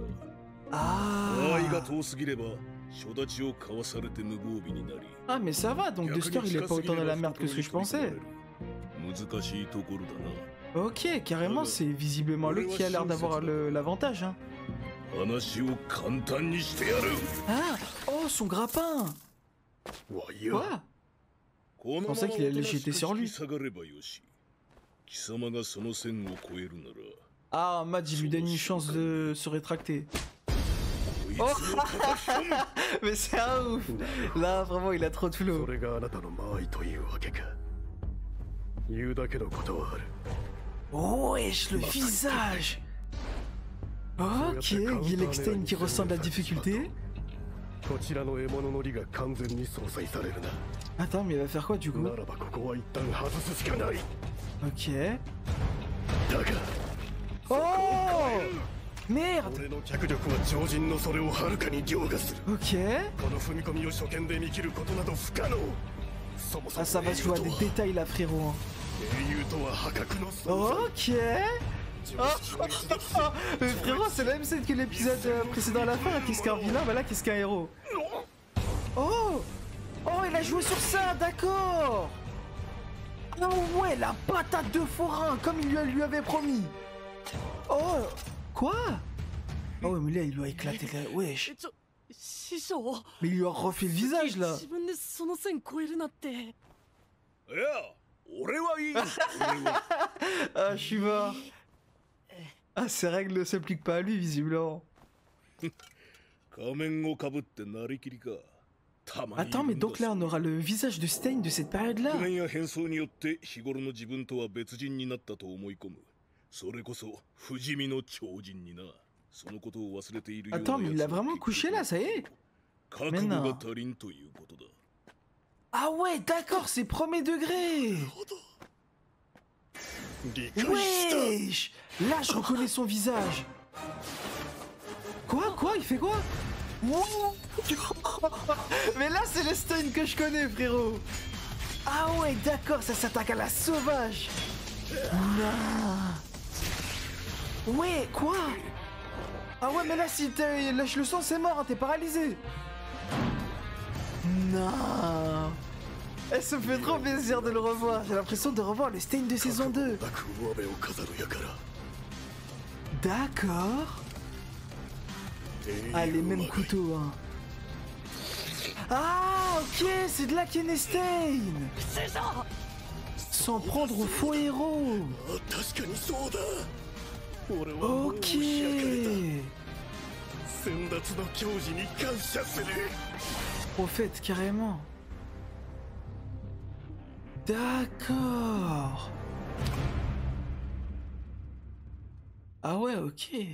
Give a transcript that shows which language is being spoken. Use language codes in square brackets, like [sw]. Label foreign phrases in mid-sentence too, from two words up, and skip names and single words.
[ja] Ah. 愛が遠すぎれば初立ちを交わされて無防備になり、 [fr] Ah, mais ça va, donc Duster il est pas autant dans la merde que ce que je pensais. [ja] 難しいところだな。 [fr] Ok, carrément, c'est visiblement lui qui a l'air d'avoir l'avantage. Hein. [ja] 話を簡単にしてやる。 [fr] Ah, oh, son grappin. [ja] わいや [fr] Quoi? [ja] このまま [fr] pensais qu'il allait jeter sur lui. [ja] 引き下がればよし。貴様がその線を越えるなら、 [fr] Ah, Mad, il lui donne une chance de se rétracter. [ja] こいつを叩き込む。 [fr] Mais c'est un ouf. Là, vraiment, il a trop de [ja] そ [fr] flow. [ja] れがあなたの間合いというわけか。言うだけのことはある。 [fr] Oh, wesh, le visage. Ok, Gilexten qui ressent de la difficulté. [ja] こちらの獲物の利が完全に相殺されるな。 [fr] Attends, mais il va faire quoi du coup? [ja] ならばここは一旦外すしかない。 [fr] Ok. [ja] だが [fr] Oh! Merde! [ja] 俺の脚力は超人のそれをはるかに凌駕する。 [fr] Ok. [ja] この踏み込みを初見で見切ることなど不可能。そもそ [fr] Ah, [ja] も [fr] ça va se jouer à des détails là, frérot. [ja] 英雄とは破格の存在。 [fr] Ok. Mais frérot, c'est la même scène que l'épisode précédent à la fin. Qu'est-ce qu'un vilain? Bah là, qu'est-ce qu'un héros? Oh! Oh, il a joué sur ça, d'accord! Ah ouais, la patate de forain, comme il lui avait promis! Oh! Quoi? Oh, mais là, il lui a éclaté la... Wesh! [ja] 師匠 [fr] Mais il lui a refait le visage, là! [ja] 自分でその線越えるなって。いや、俺はいい。俺は [fr] Ah, je suis mort! Ah, ces règles ne s'appliquent pas à lui, visiblement. [ja] 仮面をかぶってなりきりか。たまに [fr] Attends, mais donc là, on aura le visage de Stein de cette période-là? [ja] 覆面や変装によって日頃の自分とは別人になったと思い込む。それこそ不死身の超人にな。そのことを忘れているような [fr] Attends, mais il a [ja] 奴は [fr] vraiment couché là, ça y est? [ja] 覚悟が足りんということだ。 [fr] Ah ouais, d'accord, c'est premier degré! [ja] 理解した。 [fr] Wesh! Là, je reconnais son visage. Quoi? Quoi? Il fait quoi? Wow. Mais là, c'est le Stein que je connais, frérot. Ah ouais, d'accord, ça s'attaque à la sauvage. Non. Ouais, quoi? Ah ouais, mais là, si tu lâches le sang, c'est mort, hein, t'es paralysé. Non. Eh, ça me fait trop plaisir de le revoir. J'ai l'impression de revoir le Stein de saison 2. [ja] なく上辺を飾るやから。 [fr] D'accord. Ah, les mêmes couteaux, hein. Ah, ok, c'est de là qu'est né Stein. S'en prendre au faux héros. [ja] あ、確かにそうだ。俺はもう [fr] Ok. [ja] 開かれた。先達の矜持に感謝する。 [fr] Au fait, carrément. D'accord. Ah ouais, ok.